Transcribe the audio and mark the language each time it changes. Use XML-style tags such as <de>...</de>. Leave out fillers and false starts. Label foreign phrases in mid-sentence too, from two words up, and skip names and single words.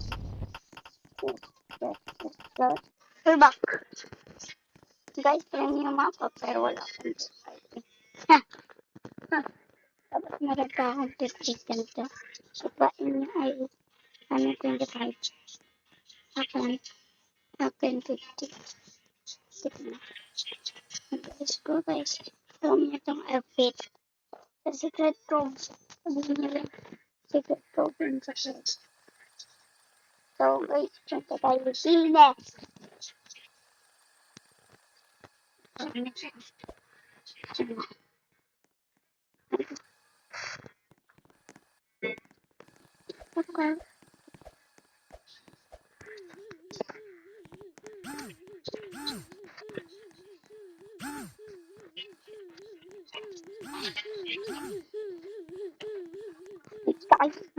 <en>We're back.</en> <tl>Guys, premium ako, pero wala akong party. Tapos nalagka akong 50 ganito. So, pain niya ay 25. Akin 50. Sige na. Guys,</tl> <en>go guys. Show me itong outfit.</en> <tl>Sa</tl> <en>secret room.</en> <tl>Sabihin niyo lang.</tl> <en>Secret room</en> <tl>yun sa cage. So, guys, punta tayo sine. Okay.</tl> <en>It's guys.</en>